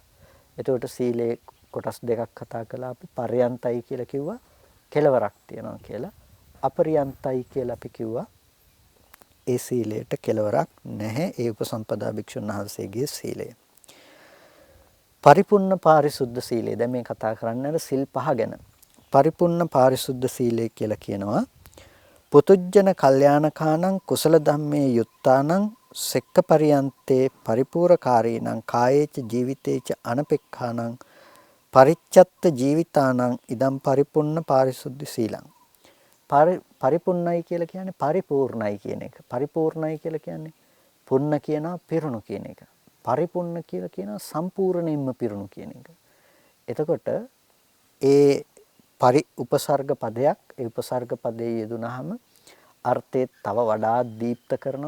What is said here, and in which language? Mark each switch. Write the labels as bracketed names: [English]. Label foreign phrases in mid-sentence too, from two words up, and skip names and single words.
[Sinhala] එතකොට සීලේ කොටස් දෙකක් කතා කළා අපි පර්යන්තයි කියලා කිව්වා කෙලවරක් තියනවා කියලා. අපරියන්තයි කියලා අපි කිව්වා. ඒ සීලයට කෙලවරක් නැහැ. ඒ උපසම්පදා භික්ෂුන් වහන්සේගේ සීලය. පරිපූර්ණ පාරිශුද්ධ සීලය. දැන් මේ කතා කරන්නේ සිල් 5 ගැන. පරිපූර්ණ පාරිශුද්ධ සීලය කියලා කියනවා. [Pali] පුතුජන කල්යාණකානං කුසල ධම්මේ යුත්තානං සෙක්ක පරියන්තේ පරිපූර්ණකාරීනං කායේච ජීවිතේච අනපෙක්ඛානං පරිච්ඡත්ත ජීවිතානං ඉදම් පරිපූර්ණ පාරිශුද්ධ සීලං. [Sinhala] පරිපූර්ණයි කියලා කියන්නේ පරිපූර්ණයි කියන එක. පරිපූර්ණයි කියලා කියන්නේ පුන්න කියනවා පිරුණු කියන එක. පරිපූර්ණ කියලා කියනවා සම්පූර්ණයෙන්ම පිරුණු කියන එක. එතකොට ඒ උපසර්ග පදයක් ඒ උපසර්ග පදයේ යෙදුනහම අර්ථය තව වඩා දීප්ත කරනවා.